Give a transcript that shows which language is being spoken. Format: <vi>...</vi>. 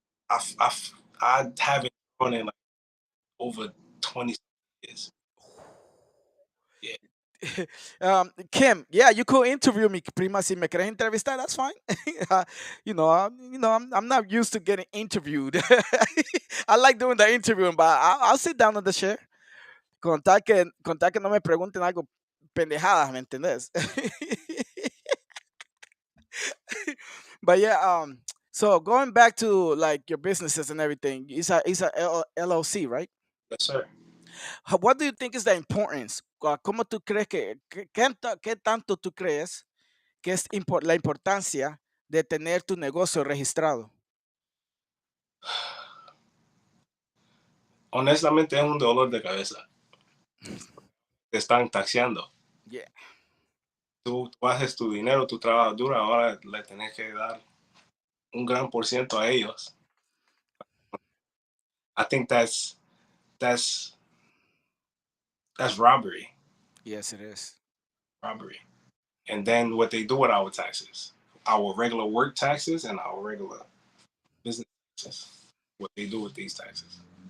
<en>I, I, I haven't drawn in like over 20 years. Yeah, Kim, yeah, you could interview me, prima.</en> <es>Si me querés entrevistar,</es> <en>that's fine. I'm not used to getting interviewed. I like doing the interviewing, but I'll sit down on the chair.</en> <es>Contar que no me pregunten algo pendejadas, ¿me entendés?</es> <en>But yeah, so going back to like your businesses and everything, it's a LLC, right? yes, sir. What do you think is the importance?</en> <es>¿Cómo tú crees qué tanto tú crees que es la importancia de tener tu negocio registrado? Honestamente es un dolor de cabeza. Te están taxeando.</es> <en>Yeah.</en> <es>tú haces tu dinero, tu trabajo duro, ahora le tenés que dar un gran por ciento a ellos.</es> <en>I think that's that's robbery, Yes, it is. robbery. And then what they do with our taxes, our regular work taxes and our regular business taxes, what they do with these taxes.</en>